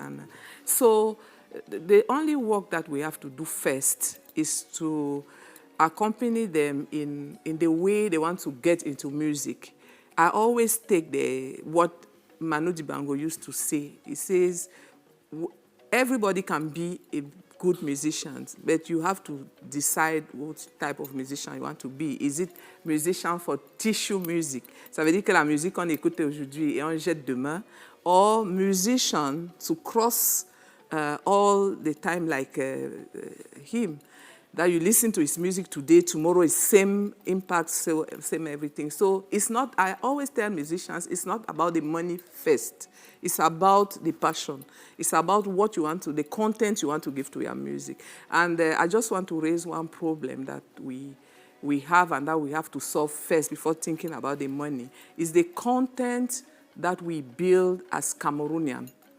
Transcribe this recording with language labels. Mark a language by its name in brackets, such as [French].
[English] And so the only work that we have to do first is to accompany them in the way they want to get into music. I always take what Manu Dibango used to say. He says, everybody can be a good musician, but you have to decide what type of musician you want to be. Is it musician for tissue music? [French] Ça veut dire que la musique qu'on écoute aujourd'hui et on jette demain, [English] or musician to cross all the time like him. that you listen to his music today, tomorrow is same impact, same everything. So it's not, I always tell musicians, it's not about the money first. It's about the passion. It's about what you want to, the content you want to give to your music. And I just want to raise one problem that we have and that we have to solve first before thinking about the money, is the content that we build as Cameroonian.